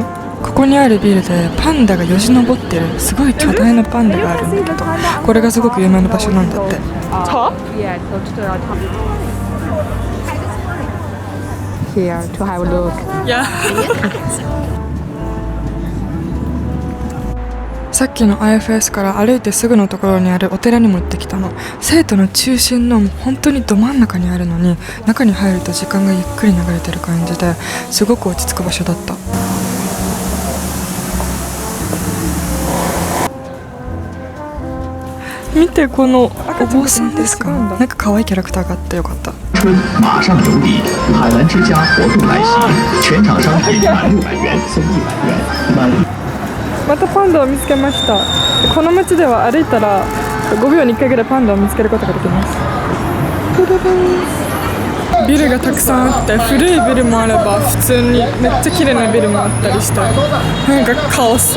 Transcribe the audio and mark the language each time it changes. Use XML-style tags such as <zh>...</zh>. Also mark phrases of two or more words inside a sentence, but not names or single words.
<ja>ここにあるビルでパンダがよじ登ってるすごい巨大なパンダがあるんだけど、これがすごく有名な場所なんだって。</ja> <en>Here to have a look.</en> <ja>さっきの IFS から歩いてすぐのところにあるお寺にも行ってきたの。生徒の中心の本当にど真ん中にあるのに、中に入ると時間がゆっくり流れてる感じですごく落ち着く場所だった。見てこのお坊さんですか。なんか可愛いキャラクターがあってよかった。</ja> <zh>春马上有礼，海澜之家活動来襲，全場商品满600元送100元，满。</zh> <ja>またパンダを見つけました。この街では歩いたら5秒に1回ぐらいパンダを見つけることができます。ビルがたくさんあって、古いビルもあれば普通にめっちゃ綺麗なビルもあったりして、なんかカオス。</ja>